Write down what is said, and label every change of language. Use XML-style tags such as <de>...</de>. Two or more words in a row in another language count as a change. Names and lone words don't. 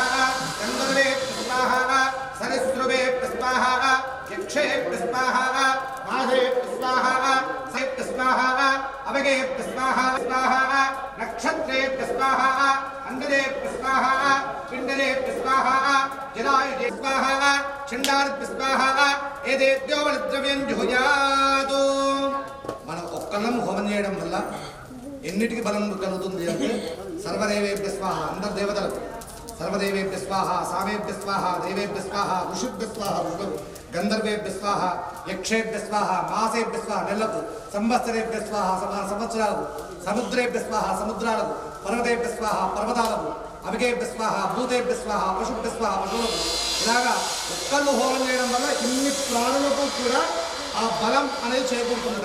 <sa>गन्धर्वे स्वाहा सरस्वते स्वाहा यक्षेभ्य स्वाहा माधवेभ्य स्वाहा सेभ्य स्वाहा अवगेभ्य स्वाहा स्वाहा नक्षत्रेभ्य स्वाहा अंगदेभ्य स्वाहा पिण्डरेभ्य स्वाहा जलायुधे स्वाहा चण्डारेभ्य स्वाहा एतेभ्यो बलद्रव्यं जुहुयातु।</sa> <te>మనం ఒక్కలం హోమం చేయడం వల్ల ఎన్నిటికి బలం కలుగుతుంది అంటే</te> <sa>సర్వదేవేభ్య స్వాహ</sa> <te>అందరు దేవతలకు సర్వదేవేభ్య</te> <sa>స్వాహ సామేభ్య స్వాహ దేవేభ్య స్వాహ ఋషిభ్య స్వాహ ఋషులకు గంధర్వేభ్య స్వాహ యక్షేభ్య స్వాహ మాసేభ్య స్వాహ నెలకు సంవత్సరేభ్య స్వాహ సంవత్సరాలకు సముద్రేభ్య స్వాహ సముద్రాలకు పర్వతేభ్య స్వాహ పర్వతాలకు అవిగేభ్య స్వాహ భూతేభ్య స్వాహ పశుభ్య స్వాహ పశువులకు</sa> <te>ఇలాగా ఒక్కళ్ళు హోమం చేయడం వల్ల ఇన్ని ప్రాణులకు కూడా ఆ బలం అనేది చేకూరుతుంది.</te>